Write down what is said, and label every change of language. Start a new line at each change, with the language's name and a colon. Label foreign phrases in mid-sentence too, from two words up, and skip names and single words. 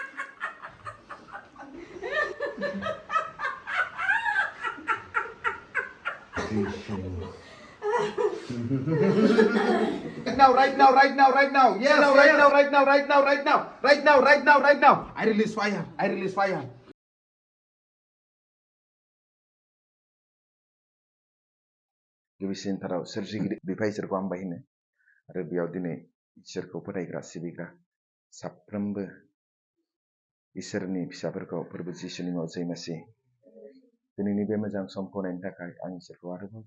English: Right now. Yes, right now. I release fire.
Bodo: गिबिसिनथाराव सोरजिगिरि बिफा इसोरखौ हामबाय होनो आरो बेयाव दिनै इसोरखौ फोथायग्रा सिबिग्रा साफ्रोमबो इसोरनि फिसाफोरखौ फोरबो जिसुनि मुङाव जय मसीह दिनैनि बे मोजां समखौ नायनो थाखाय आं इसोरखौ आरोबाव